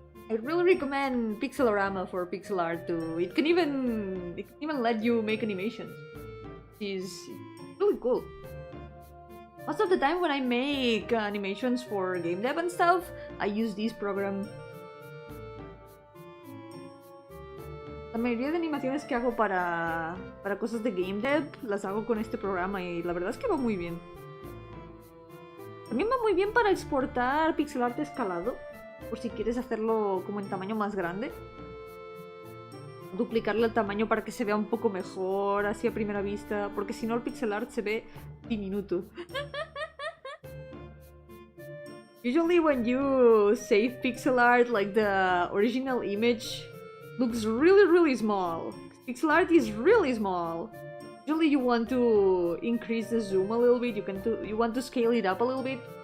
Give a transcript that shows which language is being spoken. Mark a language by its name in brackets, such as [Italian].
[English] I really recommend Pixelorama for pixel art too. It can even let you make animations. It's really cool. Most of the time when I make animations for game dev and stuff, I use this program. [Spanish] La mayoría de animaciones que hago para cosas de game dev las hago con este programa y la verdad es que va muy bien. También va muy bien para exportar pixel art escalado, por si quieres hacerlo como en tamaño más grande. Duplicarle el tamaño para que se vea un poco mejor, así a primera vista, porque si no el pixel art se ve diminuto. [English] Usually when you save pixel art, like the original image looks really small. Pixel art is really small. Usually you want to increase the zoom a little bit, you want to scale it up a little bit.